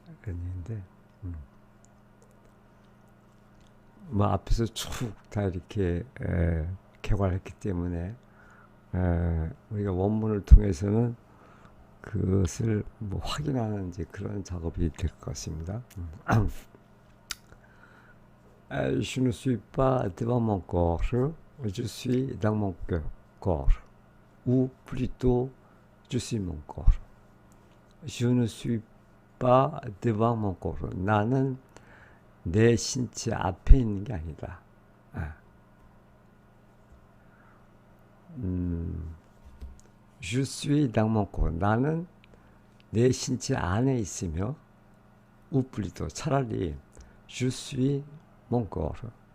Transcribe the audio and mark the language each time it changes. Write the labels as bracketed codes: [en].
[ko] 그런 얘기인데, 뭐 앞에서 쭉 다 이렇게 개괄했기 때문에 우리가 원문을 통해서는 그것을 뭐 확인하는 이제 그런 작업이 될 것 같습니다. [fr] Je ne suis pas devant mon corps, je suis dans mon corps, ou plutôt je suis mon corps. Je ne suis pas devant mon corps. [ko] 나는 내 신체 앞에 있는 게 아니다. [fr] Je suis dans mon corps. [ko] 나는 내 신체 안에 있으며, [fr] ou plutôt [ko] 차라리 [fr] je suis mon corps.